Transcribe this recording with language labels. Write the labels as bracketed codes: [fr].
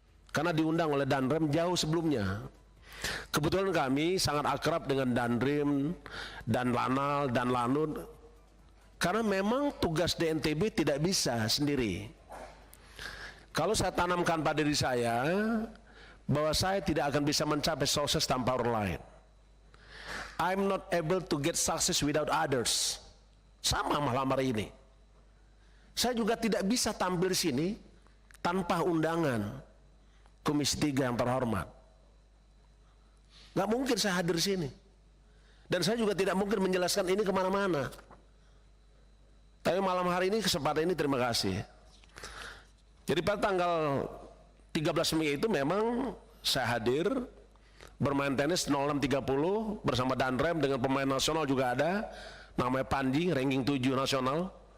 [id] Karena diundang oleh Danrem jauh sebelumnya. Kebetulan kami sangat akrab dengan Danrem, Dan Lanal, Dan Lanut. Karena memang tugas DNTB tidak bisa sendiri. Kalau saya tanamkan pada diri saya, bahwa saya tidak akan bisa mencapai sukses tanpa orang lain. [en] I'm not able to get success without others. [id] Sama malam hari ini. Saya juga tidak bisa tampil di sini tanpa undangan Komisi 3 yang terhormat. Gak mungkin saya hadir di sini. Dan saya juga tidak mungkin menjelaskan ini kemana-mana. Tapi malam hari ini, kesempatan ini terima kasih. Jadi pada tanggal 13 Mei itu memang saya hadir bermain tenis 06.30 bersama Danrem dengan pemain nasional juga ada, namanya Panji, ranking 7 nasional.